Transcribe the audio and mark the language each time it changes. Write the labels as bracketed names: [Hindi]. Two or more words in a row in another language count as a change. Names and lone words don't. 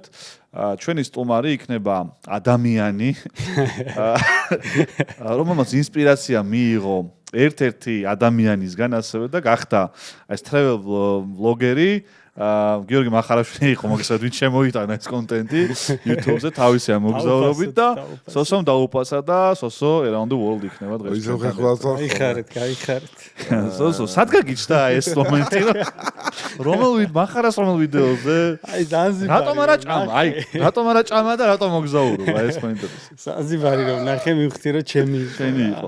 [Georgian] ჩვენი სტუმარი იქნება ადამიანი, რომელმაც ინსპირაცია მიიღო ერთ-ერთი ადამიანისგან ასევე და გახდა ეს [English] travel vlogeri [Georgian] გიორგი მახარაშვილი იყო მოგესალმებით, ვინც შემოიტანა ეს კონტენტი YouTube-ზე თავისი ამოგზაურობით და სოსომ დაუპასა და სოსო [English] around the world [Georgian] იქნება დღეს. გაიხარეთ. სოსო, სად გაგიჩნდა ეს მომენტი? რომელ ვიდეოზე? აი ზანზიბარი. რატომ არა ჭამა და რატომ მოგზაურობა ეს მოინტერესებს. ზანზიბარი რომ ნახე მივხვდი რომ ჩემი იყო.